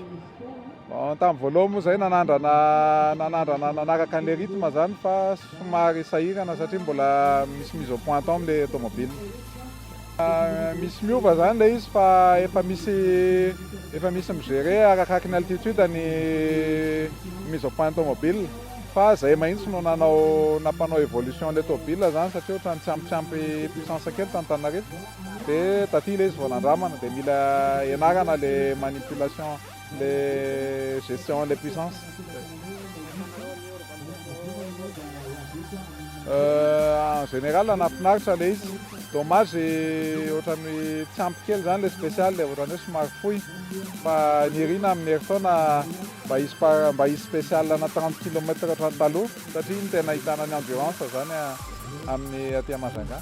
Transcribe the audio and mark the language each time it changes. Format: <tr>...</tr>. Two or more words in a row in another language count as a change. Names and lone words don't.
<mg>Tamin'ny voalohany moa zay nanandrana nanaraka an'ilay rythme zany fa somary sahirana satria mbola misy</mg> <fr>mise au point</fr> <mg>tao amin'ilay automobile. Misy miova zany ilay izy fa efa misy migérer arakaraka ny altitude ny</mg> <fr>mise au point automobile</fr> <mg>fa zay mahitsy no nampanao évolution le tômobile zany satria ohatrany tsy ampy puissance kely tantanarety dia taty ilay izy vao nandramana dia mila ianarana</mg> <fr>le manipulation le gestion le puissance. En général</fr> <mg>nafinaritra le izy dommage ohatrany tsy ampy kely zany le spécial le ohatrany hoe somary fohy fa nirina amin'ny herintaona mba hisy spécial na 30 km ohatrany taloha satria ny tena ahitana ny endurance zany amin'ny aty Majunga.</mg>